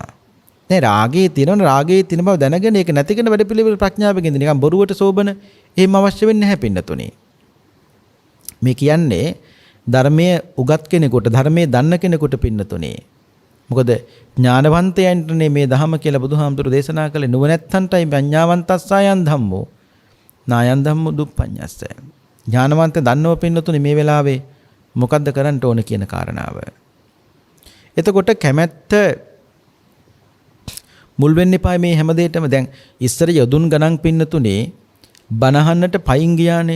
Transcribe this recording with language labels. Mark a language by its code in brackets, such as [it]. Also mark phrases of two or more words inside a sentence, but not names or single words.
[si] දැන් රාගයේ තියෙනවනේ රාගයේ තියෙන බව දැනගෙන ඒක නැති කරන වැඩපිළිවෙල ප්‍රඥාවෙන් ඉඳින නිකන් බොරුවට සෝබන එහෙම අවශ්‍ය වෙන්නේ නැහැ පින්නතුනි. මේ කියන්නේ ධර්මයේ උගත් කෙනෙකුට ධර්මයේ දන්න කෙනෙකුට පින්නතුනි. මොකද ඥානවන්තයන්ටනේ මේ ධහම කියලා බුදුහාමුදුරු දේශනා කළේ නුවණැත්තන්ටයි [pi] පඤ්ඤාවන්තස්සයන් ධම්මෝ නායන් ධම්මෝ දුප්පඤ්ඤස්ස. [si] ඥානවන්ත දන්නව පින්නතුනි මේ වෙලාවේ මොකද්ද කරන්න ඕන කියන කාරණාව. එතකොට කැමැත්ත මුල් වෙන්න එපා මේ හැම දෙයකම. දැන් ඉස්සර යදුන් ගණන් පින්නතුනේ බනහන්නට පයින් ගියානේ.